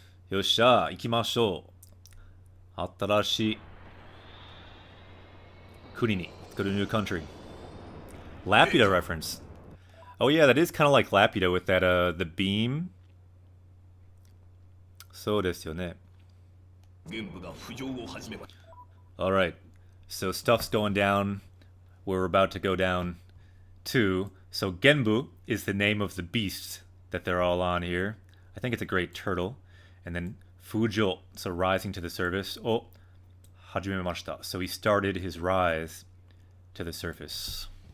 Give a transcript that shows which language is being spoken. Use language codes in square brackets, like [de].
[ja] Yossha, ikimashou. 新しい国に [en] Let's go to a new country. Laputa reference. Oh yeah, that is kind of like Laputa with that the beam. [ja] そうですよね. 玄武が浮上を始めました。 [en] Alright, so stuff's going down. We're about to go down too. So Genbu is the name of the beast that they're all on here. I think it's a great turtle. And then Fujo, so rising to the surface. Oh, hajimemashita. So he started his rise to the surface.